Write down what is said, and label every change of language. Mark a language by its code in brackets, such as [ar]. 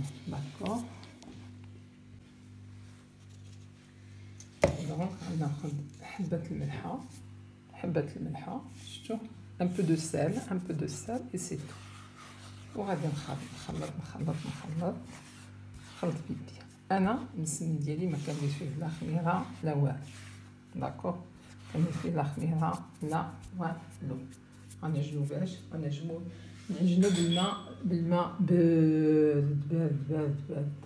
[ar] داكوغ، دونك غناخد حبه الملحه. [fr] شفتوا؟ un peu de sel et c'est tout. [ar] وغادي نخلط بيدي. انا المسمن ديالي ما كندير فيه لا خميره لا والو. داكوغ، كندير فيه لا خميره لا والو. غنعجنو باش نعجنو بالماء بارد.